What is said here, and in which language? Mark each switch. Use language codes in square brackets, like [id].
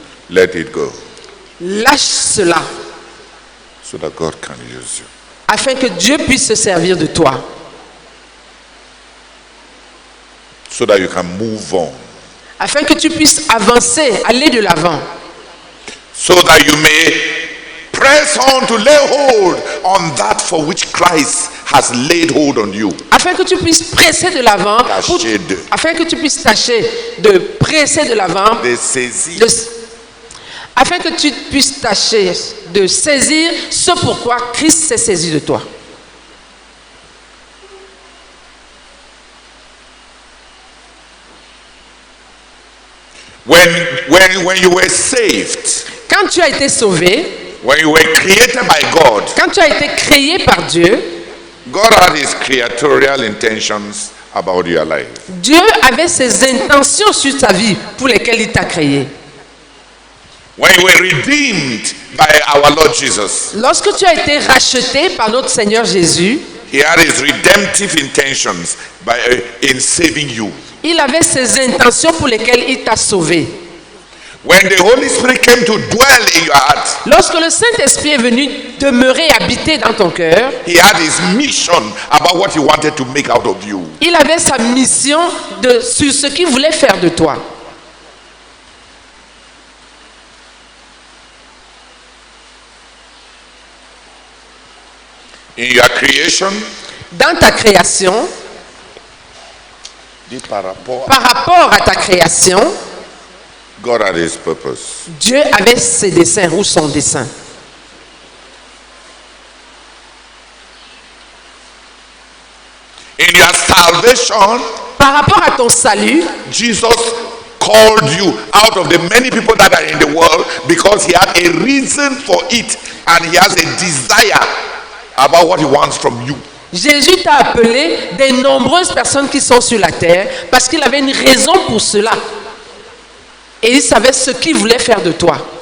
[en] Let it go, [fr] lâche cela [en] so that God can use you. [fr] afin que Dieu puisse se servir de toi, [en] So that you can move on. [fr] afin que tu puisses avancer, aller de l'avant, [en] So that you may press on to lay hold on that for which Christ has laid hold on you. [fr] afin que tu puisses presser de l'avant, Tâcher de. afin que tu puisses tâcher de presser de l'avant, De saisir. afin que tu puisses tâcher de saisir ce pourquoi Christ s'est saisi de toi. [en] When you were saved, [fr] Quand tu as été sauvé, [en] when you were created by God, [fr] quand tu as été créé par Dieu, [en] God had his creatorial intentions about your life. [fr] Dieu avait ses intentions sur ta vie pour lesquelles il t'a créé. [en] When you were redeemed by our Lord Jesus, [fr] Lorsque tu as été racheté par notre Seigneur Jésus, [en] he had his redemptive intentions in saving you. [fr] il avait ses intentions pour lesquelles il t'a sauvé. [en] When the Holy Spirit came to dwell in your heart, [fr] Lorsque le Saint-Esprit est venu demeurer, habiter dans ton cœur, [en] he had his mission about what he wanted to make out of you. [fr] il avait sa mission sur ce qu'il voulait faire de toi. [en] In your creation, [fr] Dans ta création, dit par rapport, par rapport à ta création, [en] God had his purpose. [fr] Dieu avait ses desseins ou son dessein. [en] In your salvation, [fr] Par rapport à ton salut, [en] Jesus called you out of the many people that are in the world because he had a reason for it and he has a desire about what he wants from you. [fr] Jésus t'a appelé des nombreuses personnes qui sont sur la terre parce qu'il avait une raison pour cela. Et il savait ce qu'il voulait faire de toi.